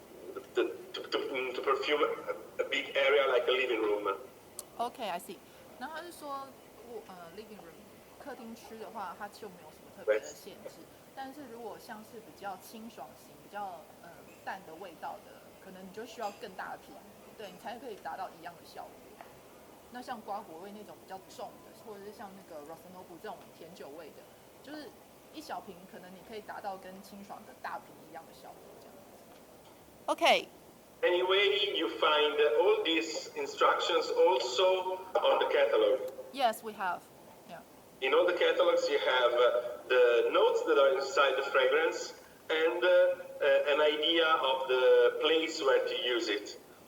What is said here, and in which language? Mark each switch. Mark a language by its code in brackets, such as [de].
[en] To perfume a big area like a living room. OK, I see. [zh] 然后他是说，living room 客厅区的话，它就没有什么特别的限制。但是如果像是比较清爽型、比较淡的味道的，可能你就需要更大的瓶，对你才可以达到一样的效果。那像瓜果味那种比较重的，或者是像那个 Rossanobu 这种甜酒味的，就是一小瓶，可能你可以达到跟清爽的大瓶一样的效果。这样子。OK。 [en] Anyway, you find all these instructions also on the catalog. Yes, we have. Yeah. In all the catalogs, you have the notes that are inside the fragrance and an idea of the place where to use it.